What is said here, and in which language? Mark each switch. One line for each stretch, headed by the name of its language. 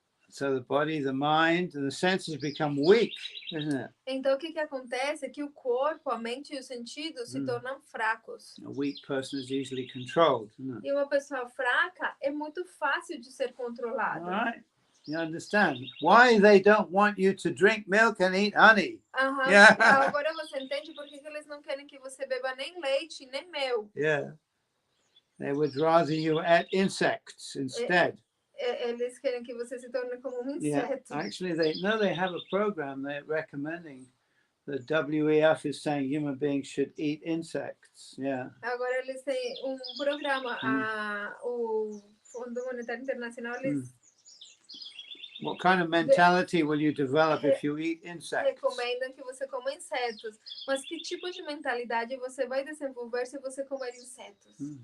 English: So the body, the mind, and the senses become weak, isn't it?
Portuguese: Então o que acontece é que o corpo, a mente e os sentidos se tornam fracos.
English: A weak person is easily controlled, isn't it?
Portuguese: E uma pessoa fraca é muito fácil de ser controlada.
English: All right? You understand why they don't want you to drink milk and eat honey?
Portuguese: Agora você entende por que eles não querem que você beba nem leite nem mel?
English: They would rather you ate insects instead.
Portuguese: Eles querem que você se torne como inseto.
English: Actually, they have a program they're recommending. The WEF is saying human beings should eat insects.
Portuguese: Agora eles têm programa, o Fundo Monetário Internacional, eles
English: What kind of mentality will you develop if you eat insects?
Portuguese: Recomendam que você coma insetos. Mas que tipo de mentalidade você vai desenvolver se você comer insetos?